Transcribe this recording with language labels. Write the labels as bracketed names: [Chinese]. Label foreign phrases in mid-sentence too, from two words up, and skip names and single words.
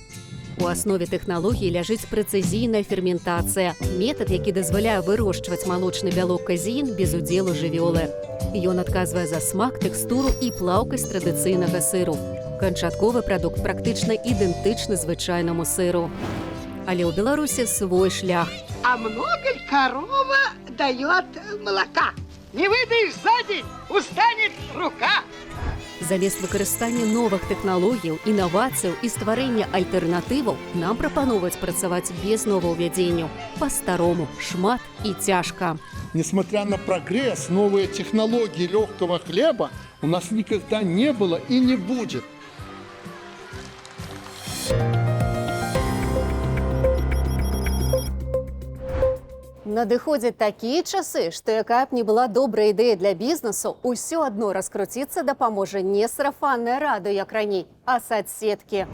[Belarusian] У аснове тэхналогіі ляжыць прэцызійная ферментацыя, метад, які дазваляе вырошчваць малочны бялок казеін без удзелу жывёлы. Ён адказвае за смак, тэкстуру і плаўкасць традыцыйнага сыру. Канчатковы прадукт практычна ідэнтычны звычайнаму сыру. Але ў Беларусі свой шлях. [Russian] А много ли корова дает молока? Не выдаешь за день, устанет рука. [Belarusian] Замест выкарыстання новых тэхналогіяў, інавацыяў і стварэння альтэрнатываў нам прапаноўваюць працаваць без новаўвядзенняў. Па-старому, шмат і цяжка. [Russian] Несмотря на прогресс, новые технологии легкого хлеба у нас никогда не было и не будет. [Belarusian] Надыходзяць такія часы, што якая б не была добрая ідэя для бізнесу, усё адно раскруціцца дапаможа не сарафаннае радыё, як раней, а садсеткі.